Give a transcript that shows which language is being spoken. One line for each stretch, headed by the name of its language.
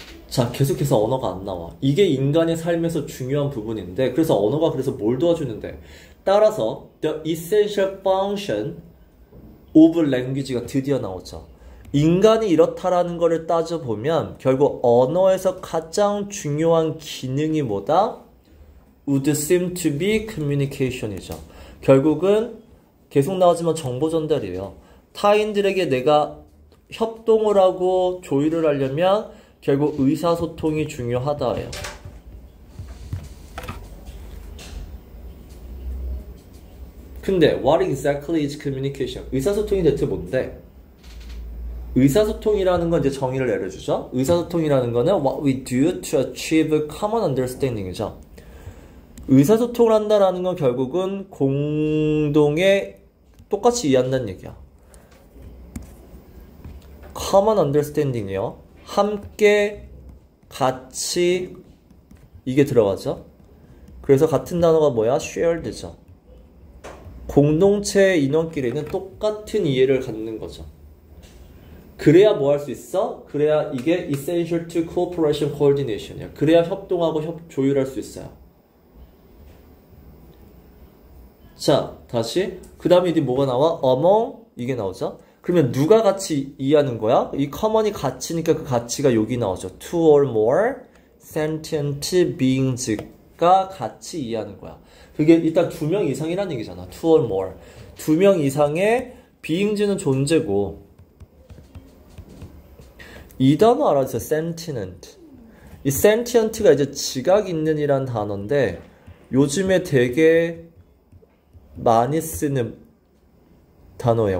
Korean: 자, 계속해서 언어가 안 나와. 이게 인간의 삶에서 중요한 부분인데, 그래서 언어가 그래서 뭘 도와주는데, 따라서
English: the essential function of language
Korean: 가 드디어 나오죠. 인간이 이렇다라는 거를 따져보면 결국 언어에서 가장 중요한 기능이 뭐다?
English: would seem to be communication이죠.
Korean: 결국은 계속 나오지만 정보 전달이에요. 타인들에게 내가 협동을 하고 조율을 하려면 결국 의사소통이 중요하다예요.
English: 근데 what exactly is communication?
Korean: 의사소통이 대체 뭔데? 의사소통이라는 건 이제 정의를 내려주죠. 의사소통이라는 거는
English: what we do to achieve common understanding
Korean: 이죠. 의사소통을 한다라는 건 결국은 공동에 똑같이 이해한다는 얘기야.
English: common understanding이요.
Korean: 함께, 같이 이게 들어가죠. 그래서 같은 단어가 뭐야? shared죠. 공동체 인원끼리는 똑같은 이해를 갖는 거죠. 그래야 뭐 할 수 있어? 그래야 이게
English: essential to cooperation coordination이야.
Korean: 그래야 협동하고 조율할 수 있어요. 자, 다시. 그 다음에 이제 뭐가 나와? among 이게 나오죠. 그러면 누가 같이 이해하는 거야? 이 common이 가치니까 그 가치가 여기 나오죠.
English: two or more sentient beings가
Korean: 같이 이해하는 거야. 그게 일단 2명 이상이라는 얘기잖아.
English: two or more.
Korean: 2명 이상의 beings는 존재고, 이 단어 알아주세요.
English: sentient.
Korean: 이 sentient가 이제 지각 있는 이란 단어인데 요즘에 되게 많이 쓰는 단어예요.